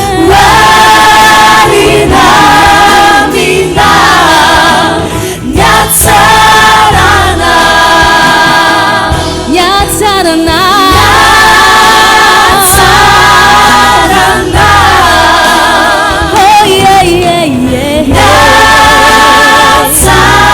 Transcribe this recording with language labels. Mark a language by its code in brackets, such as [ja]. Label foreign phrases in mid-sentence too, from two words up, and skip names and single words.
[mg] Marina mina ny hatsarana. Ny hatsarana. Ny hatsarana. [en] Oh, yeah, yeah, yeah. [mg] Ny hatsarana.